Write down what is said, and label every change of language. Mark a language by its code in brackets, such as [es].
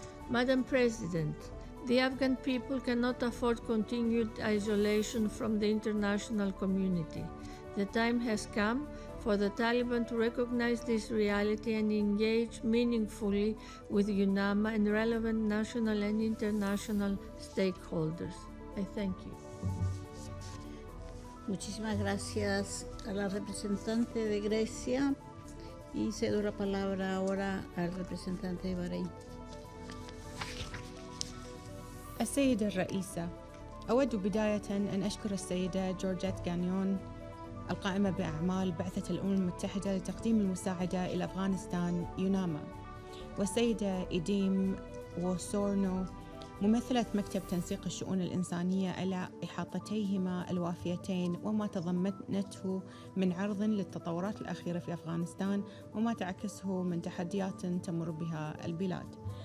[en] Madam President, the Afghan people cannot afford continued isolation from the international community. The time has come for the Taliban to recognize this reality and engage meaningfully with UNAMA and relevant national and international stakeholders. I thank you. [es] Muchísimas gracias a la representante de Grecia y cedo la palabra ahora al representante de Bahrein. [ar] السيدة الرئيسة، أود بداية أن أشكر السيدة جورجيت غانيون القائمة بأعمال بعثة الأمم المتحدة لتقديم المساعدة إلى أفغانستان يوناما، والسيدة إديم وسورنو ممثلة مكتب تنسيق الشؤون الإنسانية على إحاطتيهما الوافيتين وما تضمنته من عرض للتطورات الأخيرة في أفغانستان وما تعكسه من تحديات تمر بها البلاد.